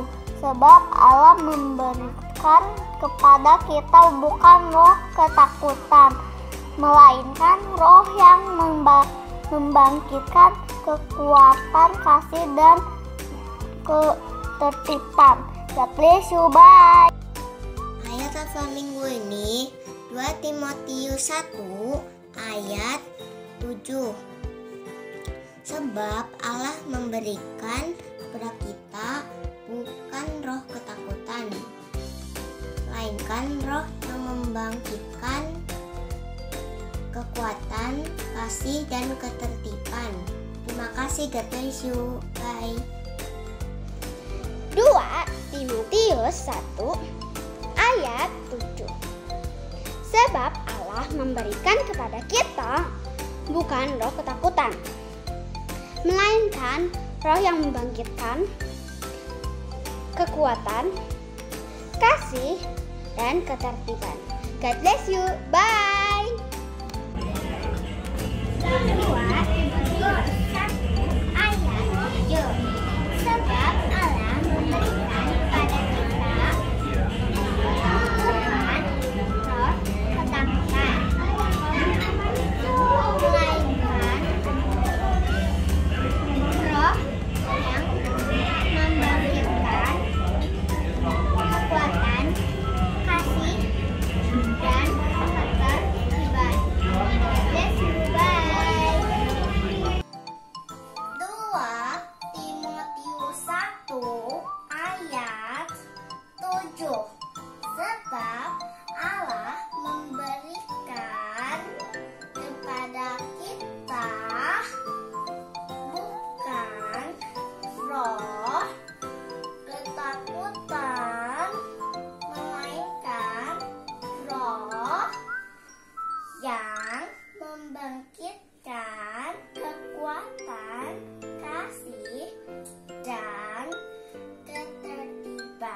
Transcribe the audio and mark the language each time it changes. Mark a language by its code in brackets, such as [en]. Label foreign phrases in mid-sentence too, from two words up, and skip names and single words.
[id] Sebab Allah memberikan kepada kita bukan roh ketakutan, melainkan roh yang membangkitkan kekuatan, kasih, dan ketertiban. [en] God bless you. Bye. [id] Ayat hafalan minggu ini 2 Timotius 1 ayat 7. Sebab Allah memberikan kepada kita bukan roh ketakutan, melainkan roh yang membangkitkan kekuatan, kasih, dan ketertiban. Terima kasih, [en] God bless you. Bye. [id] 2 Timotius 1 ayat 7. Sebab Allah memberikan kepada kita bukan roh ketakutan, melainkan roh yang membangkitkan kekuatan, kasih, dan ketertiban. [en] God bless you. Bye. [id] 2 Timotius 1 ayat 7. Sebab Allah memberikan kepada kita bukan roh ketakutan, melainkan roh yang membangkitkan kekuatan, kasih, dan ketertiban. [en] Bless you. Bye. [id] 2 Timotius 1 ayat 7. Sebab Allah memberikan kepada kita bukan roh ketakutan, melainkan roh yang membangkitkan kekuatan, kasih, dan ketertiban.